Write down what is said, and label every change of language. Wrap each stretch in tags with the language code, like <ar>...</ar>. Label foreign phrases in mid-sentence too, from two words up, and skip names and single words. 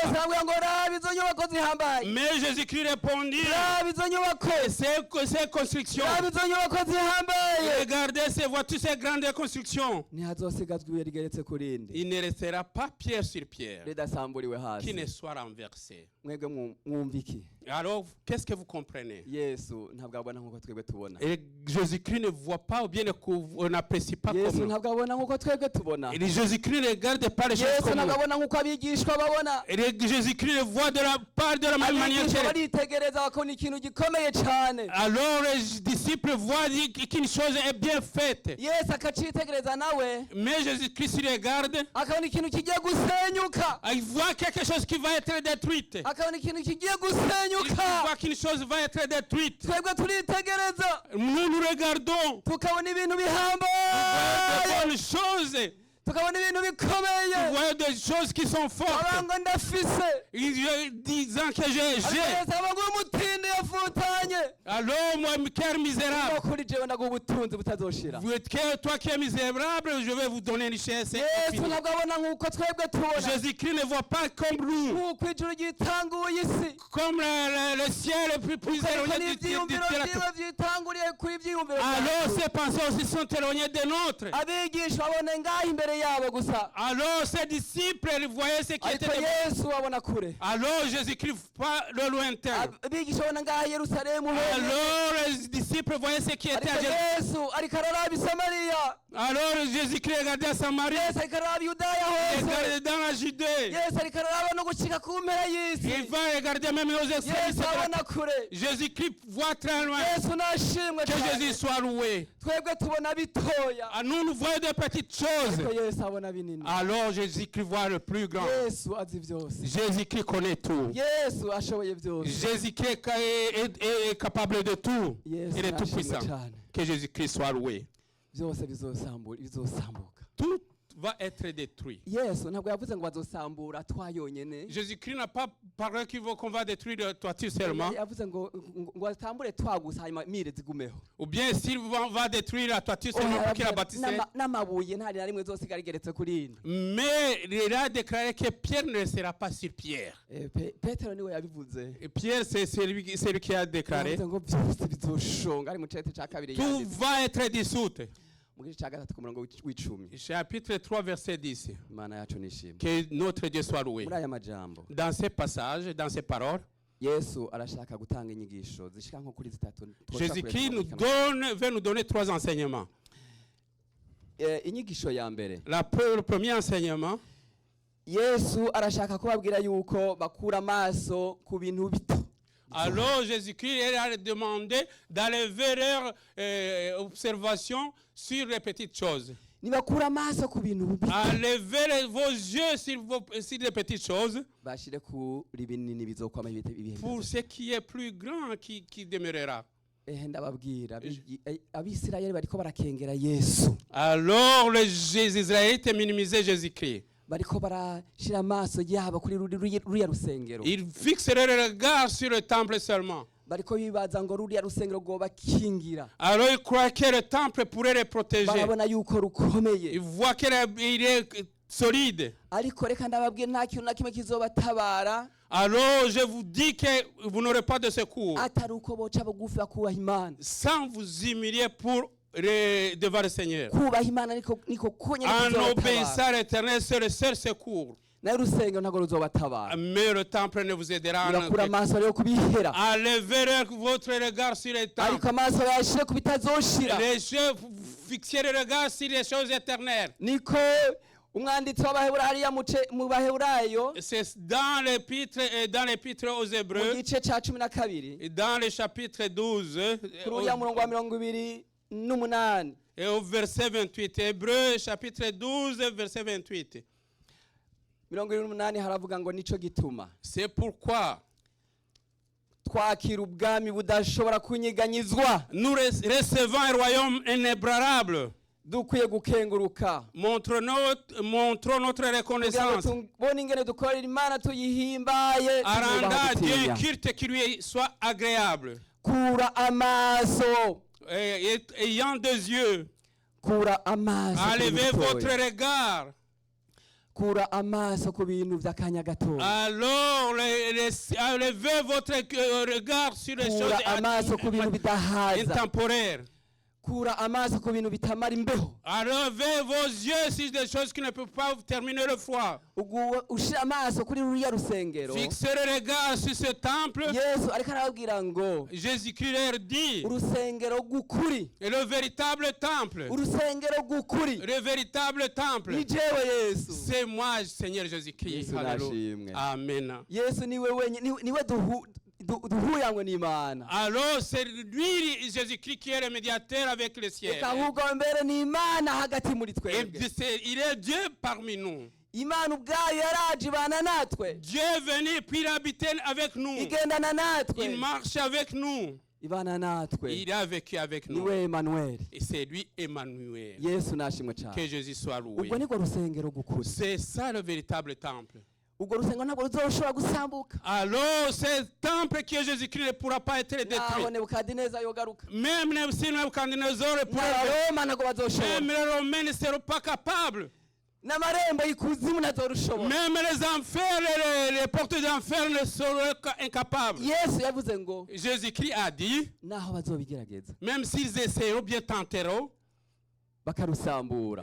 <fr>capables.</fr> <rn>aravuga ngo rabe izo nyubako zihambaye.</rn> <fr>Mais Jésus-Christ répondit,</fr> <rn>Rabe izo nyubako.</rn> <fr>ces constructions,</fr> <rn>Rabe izo nyubako zihambaye.</rn> <fr>regardez ces voitures, ces grandes constructions.</fr> <rn>Ntihazosigazwa ibuye rigeretse ku rindi</rn> <fr>Il ne restera pas pierre sur pierre</fr> <rn>ridasamburiwe</rn> <fr>qui ne</fr> <rn>hasi.</rn> <fr>soit renversé.</fr> <rn>Mwebwe mwumva iki?</rn> <fr>Alors, qu'est-ce que vous comprenez?</fr> <rn>Yesu ntabwo abona nk'uko twebwe tubona.</rn> <fr>Et Jésus-Christ ne voit pas ou bien n'apprécie pas</fr> <rn>Yesu</rn> <fr>comme nous.</fr> <rn>ntabwo abona nk'uko twebwe tubona.</rn> <fr>Et Jésus-Christ ne regarde pas les choses</fr> <rn>Yesu</rn> <fr>comme</fr> <rn>ntabwo</rn> <fr>nous.</fr> <rn>abona nk'uko abigishwa babona.</rn> <fr>Et Jésus-Christ le voit pas de la même manière</fr> <rn>Abigishwa</rn> <fr>que</fr> <rn>baritegereza bakabona ikintu gikomeye cyane.</rn> <fr>alors les disciples voient qu'une chose est bien faite.</fr> <rn>Yesu akacitegereza nawe</rn> <fr>Mais Jésus-Christ regarde,</fr> <rn>akabona ikintu kigiye gusenyuka.</rn> <fr>il voit quelque chose qui va être détruite.</fr> <rn>Akabona ikintu kigiye</rn> <fr>Il</fr> <rn>gusenyuka.</rn> <fr>voit qu'une chose va être détruite.</fr> <rn>Twebwe turitegereza</rn> <fr>Nous regardons</fr> <rn>tukabona ibintu</rn> <fr>des</fr> <rn>bihambaye,</rn> <fr>bonnes choses.</fr> <rn>tukabona ibintu</rn> <fr>Nous</fr> <rn>bikomeye.</rn> <fr>voyons des choses qui sont fortes.</fr> <rn>Abanga ndafise.</rn> <fr>Disant que j'ai.</fr> <rn>Yesu abanga umutindi yafutanye.</rn> <fr>Alors, moi, cœur misérable.</fr> <rn>Ngo kuri jewe ndaguha ubutunzi butazoshira.</rn> <fr>Toi qui es misérable, je vais vous donner une richesse.</fr> <rn>Yesu</rn> <fr>infinie.</fr> <rn>ntabwo abona nk'uko twebwe tubona.</rn> <fr>Jésus-Christ ne voit pas comme nous,</fr> <rn>Nk'uko ijuru ryitanguye isi.</rn> <fr>comme le ciel est plus</fr> <rn>Ariko</rn> <fr>éloigné</fr> <rn>n'ivyiyumviro</rn> <fr>de la</fr> <rn>vyiwe vyitanguriye kuri ivyiyumviro</rn> <fr>Alors</fr> <rn>vyacu.</rn> <fr>ces pensées aussi sont éloignées des nôtres.</fr> <rn>Abigisha babone ngaho imbere yabo gusa.</rn> <fr>Alors ces disciples ils voyaient ce qui</fr> <rn>Ariko</rn> <fr>était devant.</fr> <rn>Yesu abona kure.</rn> <fr>Alors Jésus-Christ voit le lointain.</fr> <rn>Abigisha babona ngaho i Yerusalemu honyine.</rn> <fr>Alors les disciples voyaient ce qui était à</fr> <rn>Ariko</rn> <fr>Jérusalem.</fr> <rn>Yesu ariko araraba i Samariya.</rn> <fr>Alors Jésus-Christ regardait à Samarie,</fr> <rn>Yesu ariko araraba i Yudaya hose.</rn> <fr>regardait dans la Judée.</fr> <rn>Yesu ariko araraba no gushika ku mpera y'isi.</rn> <fr>Il va regarder même aux extrémités.</fr> <rn>Yesu abona kure.</rn> <fr>Jésus-Christ voit très loin.</fr> <rn>Yesu nashimwe</rn> <fr>Que</fr> <rn>cyane.</rn> <fr>Jésus soit loué.</fr> <rn>Twebwe tubona bitoya.</rn> <fr>À nous, nous voyons des petites choses.</fr> <rn>Ariko Yesu abona binini.</rn> <fr>Alors Jésus-Christ voit le plus grand.</fr> <rn>Yesu azi vyose.</rn> <fr>Jésus-Christ connaît tout.</fr> <rn>Yesu ashoboye vyose.</rn> <fr>Jésus-Christ est capable de tout.</fr> <rn>Yesu</rn> <fr>Il est tout</fr> <rn>nashimwe</rn> <fr>puissant.</fr> <rn>cyane.</rn> <fr>Que Jésus-Christ soit loué.</fr> <rn>Byose bizosambuka.</rn> <fr>Tout va être détruit.</fr> <rn>Yesu ntabwo yavuze ngo bazosambura twayonyene.</rn> <fr>Jésus-Christ n'a pas parlé qu'on va détruire la toiture seulement.</fr> <rn>Yavuze ngo batambure twagusa hanyuma mire zigumeho.</rn> <fr>Ou bien s'il va détruire la toiture seulement pour qu'il la bâtisse.</fr> <rn>N'amabuye nta na rimwe zosigara rigeretse kuri ino.</rn> <fr>Mais il a déclaré que Pierre ne sera pas sur Pierre.</fr> <rn>Petero niwe yabivuze.</rn> <fr>Et Pierre, c'est celui qui a déclaré.</fr> <rn>Yavuze ngo byose bizoshonga ari mu cete ca kabiri</rn> <fr>Tout</fr> <rn>yanditse.</rn> <fr>va être dissout.</fr> <rn>Mu gice ca gatatu ku murongo w'icumi.</rn> <fr>Chapitre 3, verset 10.</fr> <rn>Imana yacu nishimwe.</rn> <fr>Que notre Dieu soit loué.</fr> <rn>Muri aya majambo</rn> <fr>Dans ces passages, dans ces paroles,</fr> <rn>Yesu arashaka gutanga inyigisho zishika nko kuri zitatu.</rn> <fr>Jésus-Christ veut nous donner 3 enseignements.</fr> <rn>Inyigisho ya mbere.</rn> <fr>Le premier enseignement,</fr> <rn>Yesu arashaka kubabwira yuko bakura amaso ku bintu bito.</rn> <fr>alors Jésus-Christ a demandé d'enlever leur observation sur les petites choses.</fr> <rn>nibakura amaso ku bintu bibi</rn> <fr>à lever vos yeux sur les petites choses,</fr> <rn>bashire kuri binini bizokwama ibihe</rn> <fr>pour ce qui est plus grand qui demeurera.</fr> <rn>ndababwira abisirayeli bariko barakengera Yesu</rn> <fr>Alors les Israélites minimisaient Jésus-Christ.</fr> <rn>bariko barashira amaso yabo kuri ruriya rusengero</rn> <fr>Ils fixeraient le regard sur le temple seulement.</fr> <rn>bariko bibaza ngo ruriya rusengero rwobakingira</rn> <fr>Alors ils croyaient que le temple pourrait les protéger.</fr> <rn>barabona yuko rukomeye</rn> <fr>Ils voient qu'il est solide.</fr> <rn>ariko reka ndababwira nta kintu na kimwe kizobatabara</rn> <fr>Alors je vous dis que vous n'aurez pas de secours</fr> <rn>atari uko boca bugufi bakubaha Imana</rn> <fr>sans vous humilier devant le Seigneur.</fr> <rn>kubaha Imana niko konyene</rn> <fr>En</fr> <rn>kuzobatabara</rn> <fr>obéissant à l'Éternel, c'est le seul secours.</fr> <rn>nayo urusengero ntabwo ruzobatabara</rn> <fr>Mais le temple ne vous aidera</fr> <rn>nibakura</rn> <fr>en</fr> <rn>amaso rero kubihera</rn> <fr>à lever votre regard sur le temple.</fr> <rn>ariko amaso yashire ku bitazoshira</rn> <fr>Les yeux, fixer le regard sur les choses éternelles.</fr> <rn>niko umwanditsi w'abaheburayo hariya mu baheburayo</rn> <fr>C'est dans l'épître aux</fr> <rn>mu</rn> <fr>Hébreux,</fr> <rn>gice ca 12</rn> <fr>et dans le chapitre 12,</fr> <rn>kuri uriya murongo wa 28</rn> <fr>et au verset 28. Hébreux, chapitre 12, verset 28.</fr> <rn>28 haravuga ngo nico gituma</rn> <fr>C'est pourquoi</fr> <rn>twakira ubwami budashobora kunyiganyizwa</rn> <fr>nous recevons un royaume inébranlable.</fr> <rn>dukwiye gukenguruka</rn> <fr>Montrons notre</fr> <rn>kugira ngo</rn> <fr>reconnaissance.</fr> <rn>tubone ingene dukorera Imana tuyihimbaye</rn> <fr>Aranda Dieu</fr> <rn>tuyubaha</rn> <fr>un</fr> <rn>gutinya.</rn> <fr>culte qui lui soit agréable.</fr> <rn>kura amaso</rn> <fr>Ayant deux yeux,</fr> <rn>kura amaso ku bintu</rn> <fr>enlevez votre</fr> <rn>bitoya.</rn> <fr>regard.</fr> <rn>kura amaso ku bintu vy'akanya gatoya</rn> <fr>Alors, enlevez votre regard sur les</fr> <rn>kura</rn> <fr>choses</fr> <rn>amaso ku bintu bidahaza</rn> <fr>intemporaires.</fr> <rn>kura amaso ku bintu bitamara imbeho</rn> <fr>Enlevez vos yeux sur des choses qui ne peuvent pas terminer le froid.</fr> <rn>ushira amaso kuri ruriya rusengero</rn> <fr>Fixez le regard sur ce temple.</fr> <rn>Yesu ariko arababwira ngo</rn> <fr>Jésus-Christ leur dit,</fr> <rn>urusengero rw'ukuri</rn> <fr>et le véritable temple,</fr> <rn>urusengero rw'ukuri</rn> <fr>le véritable temple,</fr> <rn>ni jewe Yesu</rn> <fr>c'est moi, Seigneur Jésus-Christ.</fr> <rn>Yesu</rn> <fr>Alléluia.</fr> <rn>nashimwe.</rn> <fr>Amen.</fr> <rn>Yesu niwe wenyine niwe duhuyanywe n'Imana</rn> <fr>Alors, c'est lui, Jésus-Christ, qui est le médiateur avec le ciel.</fr> <rn>reka ahubwo mbere ni Imana hagati muri</rn> <fr>Et</fr> <rn>twebwe</rn> <fr>il est Dieu parmi nous.</fr> <rn>Imana ubwayo yaraje ibana natwe</rn> <fr>Dieu est venu puis il habite avec nous.</fr> <rn>igendana natwe</rn> <fr>Il marche avec nous.</fr> <rn>ibana natwe</rn> <fr>Il a vécu avec nous.</fr> <rn>niwe Emmanuel</rn> <fr>Et c'est lui, Emmanuel.</fr> <rn>Yesu nashimwe cyane</rn> <fr>Que Jésus soit loué.</fr> <rn>ubwo niko rusengero gukuri</rn> <fr>C'est ça le véritable temple.</fr> <rn>ubwo rusengero ntabwo ruzoshobora gusambuka</rn> <fr>Alors, ce temple qui est Jésus-Christ ne pourra pas être détruit.</fr> <rn>naho Nebukadineza yogaruka</rn> <fr>Même si Nebuchadnezzar ne pourra pas.</fr> <rn>n'abaroma ntabwo bazoshobora</rn> <fr>Même les Romains ne seront pas capables.</fr> <rn>n'amarembo y'ikuzimu ntazorushobora</rn> <fr>Même les enfers, les portes d'enfer ne seront incapables.</fr> <rn>Yesu yavuze ngo</rn> <fr>Jésus-Christ a dit,</fr> <rn>naho bazobigerageza</rn> <fr>même s'ils essaieront, bien tenteront,</fr> <rn>bakarusambura</rn>